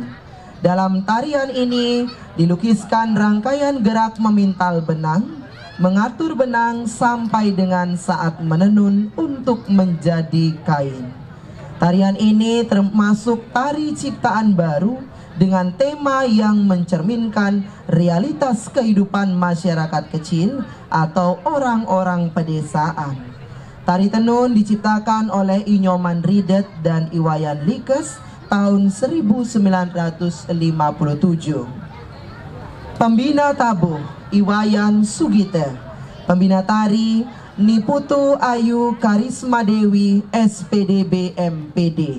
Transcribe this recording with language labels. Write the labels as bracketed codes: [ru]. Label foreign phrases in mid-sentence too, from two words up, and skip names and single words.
[id] Dalam tarian ini dilukiskan rangkaian gerak memintal benang, mengatur benang sampai dengan saat menenun untuk menjadi kain. Tarian ini termasuk tari ciptaan baru dengan tema yang mencerminkan realitas kehidupan masyarakat kecil atau orang-orang pedesaan. Tari tenun diciptakan oleh I Nyoman dan I Wayan Rikes tahun 1957. Pembina Tabuh I Wayan Sugita. Pembina tari Ni Putu Ayu Kharisma Dewi S.Pdb M.Pd.